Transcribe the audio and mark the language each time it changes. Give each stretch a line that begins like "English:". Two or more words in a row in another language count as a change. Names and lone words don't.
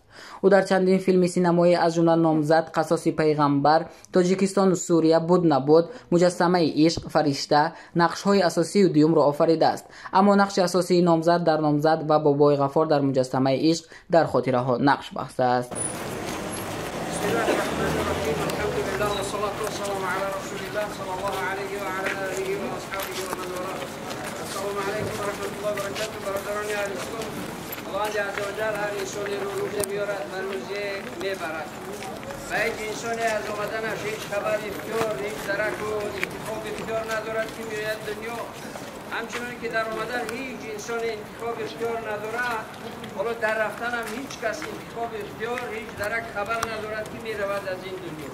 Tajik: ӯ дар чандин филми синамоӣ аз ҷумла Номзад, Қасоси пайғамбар, Тоҷикистону Сурия, Буд набуд, Муҷассамаи ишқ, Фаришта нақшҳои асосию дуюмро офаридааст. аммо нақши асосии Номзад дар Номзад ва Бобои Ғафор дар Муҷассамаи ишқ дар хотираҳо нақш бахта аст.
Arabic: صلى الله عليه وعلى آله وأصحابه ومن والاه. السلام عليكم ورحمة الله وبركاته.
Persian: برادران أهل السنة.
Arabic: الله عز وجل
Persian: هر انسانی رو روزه بیارد و روزه میبرد. و هیچ انسانی از آمدنش هیچ خبر اختیار، هیچ درک و انتخاب اختیار ندارد که میآید دنیا. همچنان که در آمدن هیچ انسان انتخاب اختیار ندارد، حالا در رفتن هم هیچ کس انتخاب اختیار، هیچ درک خبر ندارد که میرود از این دنیا.